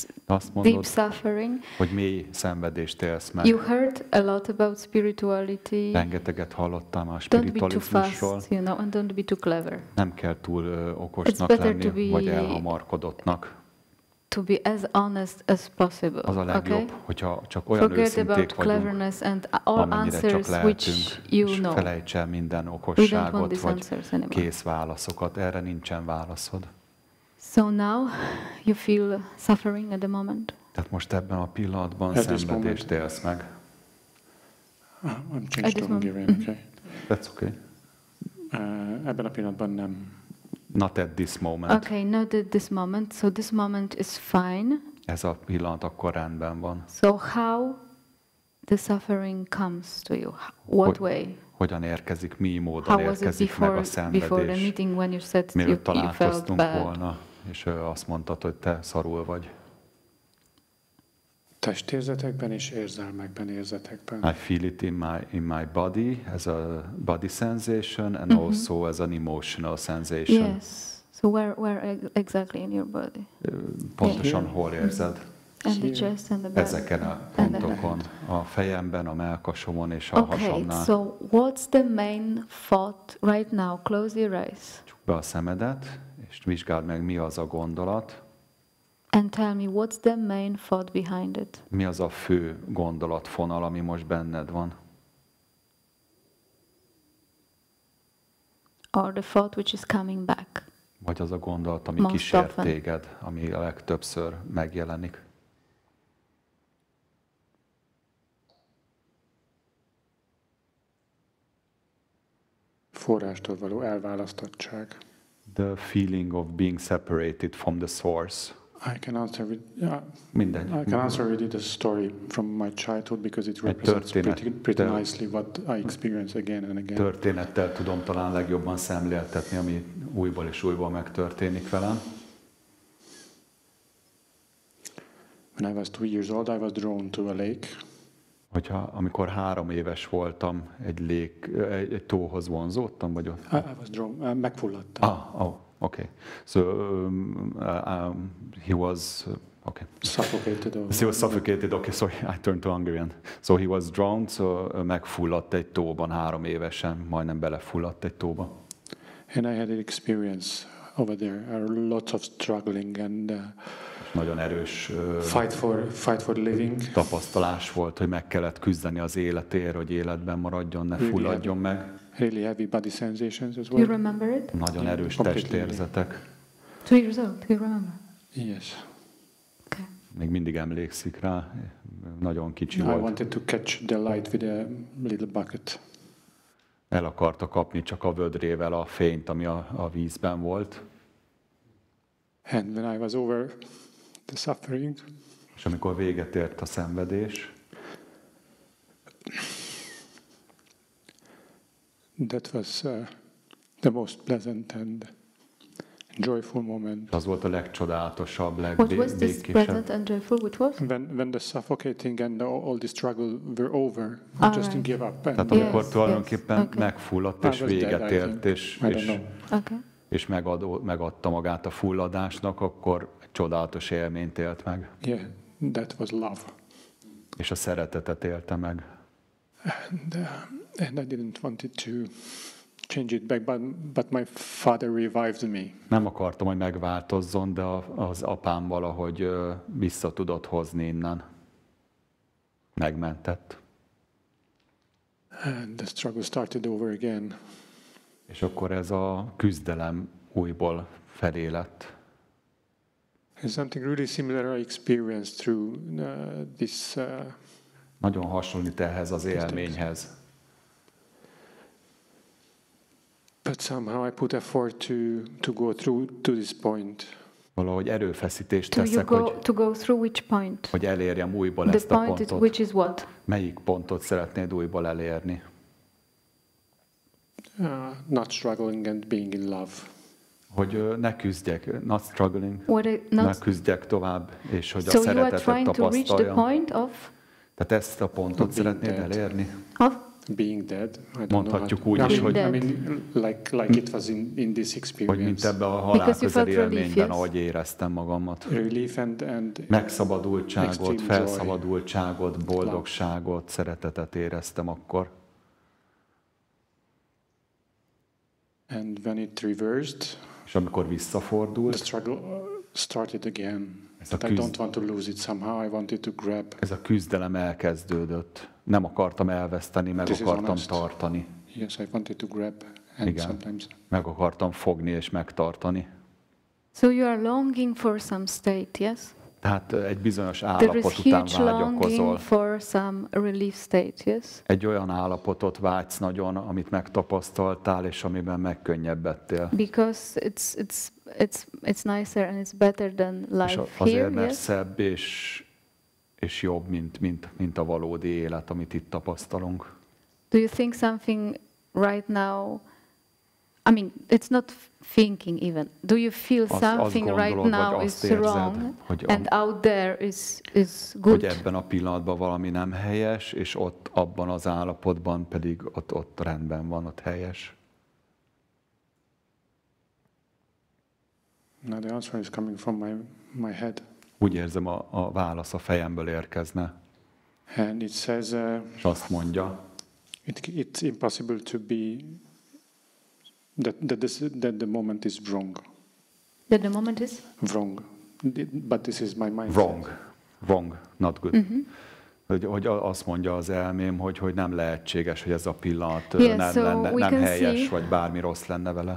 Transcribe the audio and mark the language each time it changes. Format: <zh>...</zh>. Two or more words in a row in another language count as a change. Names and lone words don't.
<hu>Azt</hu> <en>deep</en> <hu>mondod,</hu> <en>suffering.</en> <hu>hogy mély szenvedést élsz meg.</hu> <en>You heard a lot about spirituality.</en> <hu>Rengeteget hallottam a</hu> <en>Don't be too</en> <hu>spiritualizmusról.</hu> <en>fast, and don't be too clever.</en> <hu>Nem kell túl okosnak</hu> <en>better to</en> <hu>lenni,</hu> <en>be-</en> <hu>vagy elhamarkodottnak.</hu> <en>To be as honest as possible.</en> <hu>Az a legjobb,</hu> <en>Okay?</en> <hu>hogyha csak olyan</hu> <en>Forget</en> <hu>őszinték</hu> <en>about</en> <hu>vagyunk,</hu> <en>cleverness and all</en> <hu>amennyire csak</hu> <en>answers which</en> <hu>lehetünk,</hu> <en>you</en> <hu>és</hu> <en>know.</en> <hu>felejts el minden</hu> <en>We don't want</en> <hu>okosságot,</hu> <en>these</en> <hu>vagy</hu> <en>answers anymore.</en> <hu>kész válaszokat. Erre nincsen válaszod.</hu> <en>So now you feel suffering at the moment.</en> <hu>Tehát most ebben a pillanatban</hu> <en>At this</en> <hu>szenvedést élsz meg.</hu> <en>I'm At changed this to moment. Hungarian, okay? That's okay.</en> <hu>Ebben a pillanatban nem.</hu> <en>Not at this moment. Okay, not at this moment. So this moment is fine.</en> <hu>Ez a pillanat akkor rendben van.</hu> <en>So how the suffering comes to you? What way?</en> <hu>Hogyan érkezik, mi módon</hu> <en>How was it</en> <hu>érkezik meg a</hu> <en>before the</en> <hu>szenvedés?</hu> <en>meeting when you said</en> <hu>Mielőtt</hu> <en>you felt</en> <hu>találkoztunk</hu> <en>bad?</en> <hu>volna, és azt mondtad, hogy te szarul vagy. Testérzetekben és érzelmekben, érzetekben.</hu> <en>I feel it in my body as a body sensation and also as an emotional sensation. Yes. So where exactly in your body?</en> <hu>Pontosan hol érzed?</hu> <en>And the chest and the back.</en> <hu>Ezeken a pontokon, a fejemben, a melkasomon és a</hu> <en>Okay,</en> <hu>hasamnál.</hu> <en>so what's the main thought right now? Close your eyes</en> <hu>Csukd be a szemedet, és vizsgáld meg, mi az a gondolat,</hu> <en>and tell me what's the main thought behind it.</en> <hu>mi az a fő gondolatfonal, ami most benned van.</hu> <en>Or the thought which is coming back.</en> <hu>Vagy az a gondolat, ami</hu> <en>Most</en> <hu>kísér</hu> <en>often.</en> <hu>téged, ami a legtöbbször megjelenik. Forrástól való elválasztottság.</hu> <en>The feeling of being separated from the source. I can answer with</en> <hu>Mindegy.</hu> <en>I can answer with a story from my childhood because it</en> <hu>Egy</hu> <en>represents pretty</en> <hu>történettel-</hu> <en>nicely what I experience again and again.</en> <hu>Történettel tudom talán legjobban szemléltetni, ami újból és újból megtörténik velem.</hu> <en>When I was 2 years old, I was drawn to a lake.</en> <hu>Amikor 3 éves voltam, egy tóhoz vonzódtam, vagy ott?</hu> <en>I was drawn, megfulladtam. Okay. So he was okay. Suffocated. So he was suffocated. Okay, sorry, I turned to Hungarian. So he was drowned,</en> <hu>so megfulladt egy tóban 3 évesen, majdnem belefulladt egy tóba.</hu> <en>And I had an experience over there, lots of struggling and</en> <hu>nagyon erős</hu> <en>fight for living.</en> <hu>Tapasztalás volt, hogy meg kellett küzdeni az életért, hogy életben maradjon, ne fulladjon meg.</hu> <en>Really heavy body sensations as well. You remember it?</en> <hu>Nagyon erős testérzetek.</hu> <en>2 years old, you remember? Yes. Okay.</en> <hu>Még mindig emlékszik rá, nagyon kicsi volt.</hu> <en>I wanted to catch the light with a little bucket.</en> <hu>El akarta kapni csak a vödrével a fényt, ami a vízben volt.</hu> <en>And when I was over the suffering,</en> <hu>és amikor véget ért a szenvedés,</hu> <en>that was the most pleasant and joyful moment.</en> <hu>Az volt a legcsodálatosabb,</hu> <en>What was this pleasant and joyful? Which was? When the suffocating and all the struggle were over, I just give up.</en> <hu>Tehát amikor tulajdonképpen megfulladt és véget ért, és megadta magát a fulladásnak, akkor egy csodálatos élményt élt meg.</hu> <en>Yeah, that was love.</en> <hu>És a szeretetet élte meg.</hu> <en>And I didn't want it to change it back, but my father revived me.</en> <hu>Nem akartam, hogy megváltozzon, de az apám valahogy vissza tudott hozni innen. Megmentett.</hu> <en>And the struggle started over again.</en> <hu>És akkor ez a küzdelem újból felé lett.</hu> <en>And something really similar I experienced through this.</en> <hu>Nagyon hasonlít ehhez az élményhez.</hu> <en>But somehow I put effort to go through to this point.</en> <hu>Valahogy erőfeszítést teszek,</hu> <en>to go through which point?</en> <hu>Hogy elérjem újból ezt a pontot.</hu> <en>Which is what?</en> <hu>Melyik pontot szeretnéd újból elérni?</hu> <en>Not struggling and being in love.</en> <hu>Hogy ne küzdjek,</hu> <en>not struggling,</en> <hu>ne küzdjek tovább, és hogy a szeretetet tapasztaljam. Tehát ezt a pontot szeretnéd elérni?</hu> <en>Being dead.</en> <hu>Mondhatjuk úgy is, hogy</hu> <en>like it was in this experience.</en> <hu>Hogy mint ebben a halálközeli élményben, ahogy éreztem magamat. Megszabadultságot, felszabadultságot, boldogságot, szeretetet éreztem akkor.</hu> <en>And when it reversed,</en> <hu>és amikor visszafordult,</hu> <en>the struggle started again. I don't want to lose it somehow. I wanted to grab.</en> <hu>Ez a küzdelem elkezdődött. Nem akartam elveszteni, meg akartam tartani.</hu> <en>Yes, I wanted to grab and sometimes.</en> <hu>Meg akartam fogni és megtartani.</hu> <en>So you are longing for some state, yes?</en> <hu>Tehát egy bizonyos állapot után vágyakozol.</hu> <en>For some relief state, yes?</en> <hu>Egy olyan állapotot vágysz nagyon, amit megtapasztaltál, és amiben megkönnyebbedtél.</hu> <en>Because it's nicer and it's better than life</en> <hu>azért, mert</hu> <en>yes?</en> <hu>szebb és jobb, mint a valódi élet, amit itt tapasztalunk.</hu> <en>Do you think something right now? I mean, it's not thinking even. Do you feel something right now is wrong and out there is good?</en> <hu>Hogy ebben a pillanatban valami nem helyes, és ott abban az állapotban pedig ott rendben van, ott helyes.</hu> <en>No, the answer is coming from my head.</en> <hu>Úgy érzem, a válasz a fejemből érkezne.</hu> <en>And it says,</en> <hu>és azt mondja,</hu> <en>it's impossible to be that the moment is wrong. That the moment is wrong. But this is my mind. Wrong, not good.</en> <hu>Hogy azt mondja az elmém, hogy nem lehetséges, hogy ez a pillanat nem helyes, vagy bármi rossz lenne vele.</hu>